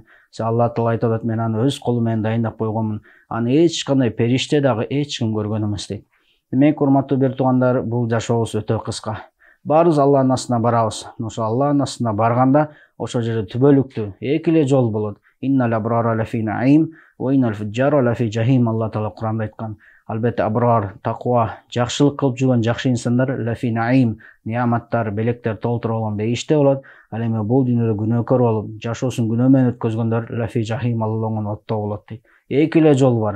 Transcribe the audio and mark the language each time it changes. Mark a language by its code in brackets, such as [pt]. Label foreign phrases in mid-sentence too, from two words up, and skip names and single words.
[ky] Алла Таала айтат: мен аны өз колум менен дайындап койгонмун, аны эч кандай периште дагы эч ким көргөн эмес дейт. Демек, урматтуу бир туугандар, бул жашообуз өтө кыска. Баарыбыз Алланын астына барабыз. Ошо Алланын астына барганда ошол жерде түбөлүктүү эки эле жол болот. [ar] إن الأبرار لفي نعيم وإن الفجار لفي جحيم. [ky] Алла Таала Куранда айткан. Албетте абрар, таква, жакшылык кылып жүргөн жакшы инсандар [ar] لفي نعيم, [ky] неаматтар, белектер толтуруп алган бейиште болот. Ал эми бул дүйнөдө күнөөкөр болуп, жашоосун күнөө менен өткөзгөндөр [ar] لفي جحيم, [ky] алланган отто болот дейт. Эки эле жол бар.